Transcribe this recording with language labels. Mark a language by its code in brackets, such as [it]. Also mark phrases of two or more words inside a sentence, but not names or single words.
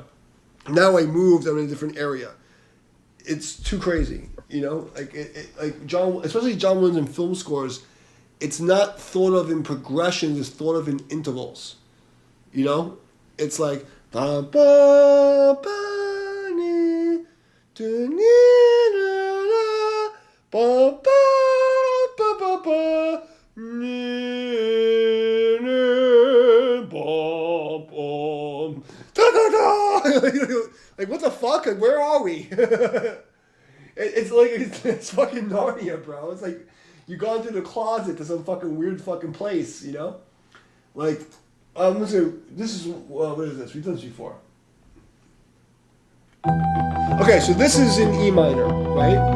[en] Now I moved. I'm in a different area. It's too crazy, you know. Like like John, especially John Williams in film scores, it's not thought of in progressions. It's thought of in intervals. You know, it's like ba ba ba ni tu ni na na ba ba ba ba ba ni ni ba ba da da da. Like what the fuck? Like where are we? It's like it's fucking Narnia, bro. It's like you gone through the closet to some fucking weird fucking place, you know? Like. This is, what is this? We've done this before. Okay, so this is in E minor, right?